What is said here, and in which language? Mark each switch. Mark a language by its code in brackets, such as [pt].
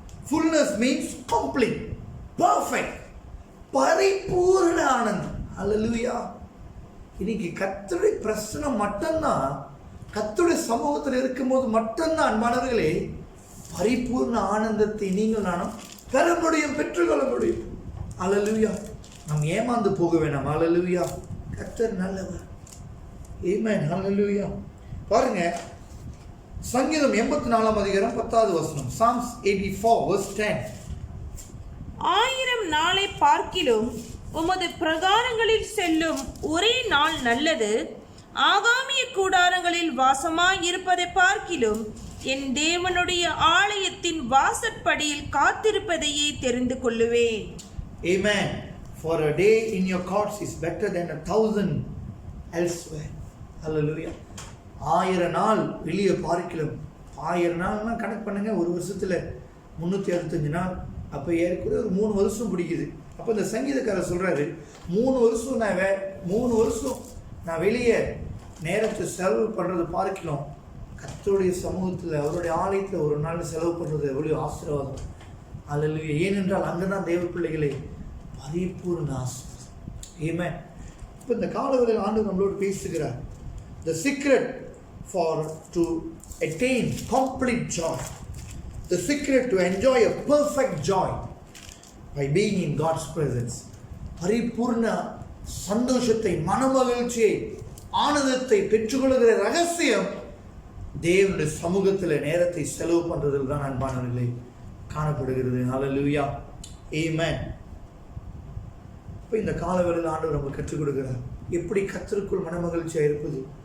[en] fullness means complete, perfect, [ta] பரிபூரண ஆனந்தம். ஹல்லேலூயா. இன்னைக்கு கர்த்தருடைய பிரசன்னம் மட்டும்தான், கர்த்தருடைய சமூகத்தில் இருக்கும்போது மட்டும்தான் அன்பானவர்களே பரிபூர்ண ஆனந்தத்தை நீங்கள் நானும் பெற முடியும், பெற்றுக்கொள்ள முடியும். ஹல்லேலூயா. நாம் ஏமாந்து போக வேண்டாம். ஹல்லேலூயா. கர்த்தர் நல்லவர். ஆமென். ஹல்லேலூயா. பாருங்க, சங்கீதம் 84:10 [en] Psalms 84 verse 10. [ta] 1000 நாளை பார்க்கிலும் உமது பிரகாரங்களில் செல்லும் ஒரே நாள் நல்லது, ஆகாமிய கூடாரங்களில் வாசமாய் இருப்பதை பார்க்கிலும் என் தேவனுடைய ஆலயத்தின் வாசற்படியில் காத்திருப்பதையே தெரிந்து கொள்ளுவேன். [en] Amen. For a day in your courts is better than 1,000 elsewhere. [ta] Hallelujah. 1000 நாள் வெளியே பார்க்கலாம். 1000 நாள்னா கணக்கு பண்ணுங்க, ஒரு வருஷத்துல 365 நாள். அப்ப ஏற்கனவே ஒரு 3 வருஷம் பிடிக்குது. அப்ப இந்த சங்கீதக்காரர் சொல்றாரு, 3 வருஷம் நான் வெளியே நேரத்தை செலவு பண்றது பார்க்கலாம், கர்த்தருடைய சமூகத்தில் அவருடைய ஆலயத்தில் ஒரு நாள் செலவு பண்ணுறது எவ்வளோ ஆசீர்வாதம். அல்லேலூயா. ஏனென்றால் அங்கதான் தேவ பிள்ளைகளை பரிபூர்ண ஆசீர்வாதம். ஆமென். இப்போ இந்த காலவரையில் ஆண்டவர் நம்மளோடு பேசுகிறார். [en] The secret to attain complete joy, the secret to enjoy a perfect joy by being in God's presence. பரிபூர்ண [ta] சந்தோஷத்தை, மனமகிழ்ச்சியை, ஆனந்தத்தை பெற்றுக்கொள்கிற ரகசியம் தேவனுடைய சமூகத்தில் நேரத்தை செலவு பண்றதில் தான் அன்பானவர்களே காணப்படுகிறது. ஹல்லேலூயா, ஆமென். இப்போ இந்த காலவெளியில் ஆண்டவர் நமக்கு கற்றுக் கொடுக்கிறார் எப்படி கர்த்தருக்குள் மனமகிழ்ச்சியாக இருப்பது.